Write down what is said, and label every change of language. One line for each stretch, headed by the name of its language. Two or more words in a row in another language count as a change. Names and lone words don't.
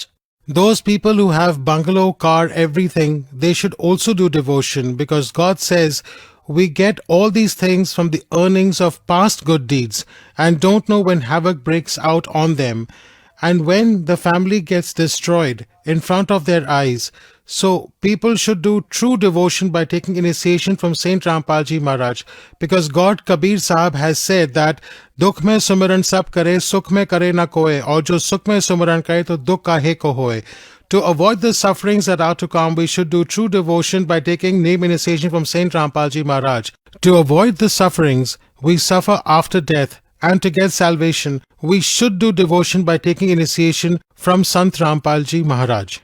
English: Those people who have bungalow, car, everything, they should also do devotion because God says we get all these things from the earnings of past good deeds and don't know when havoc breaks out on them. And when the family gets destroyed in front of their eyes. So people should do true devotion by taking initiation from Saint Rampal Ji Maharaj because God Kabir Sahab has said that
Hindi: दुख में सुमिरन सब करे, सुख में करे न कोय, और जो सुख में सुमिरन करे तो दुख काहे को होय.
English: To avoid the sufferings that are to come, we should do true devotion by taking name initiation from Saint Rampal Ji Maharaj. To avoid the sufferings we suffer after death, and to get salvation, we should do devotion by taking initiation from Sant Rampal Ji Maharaj.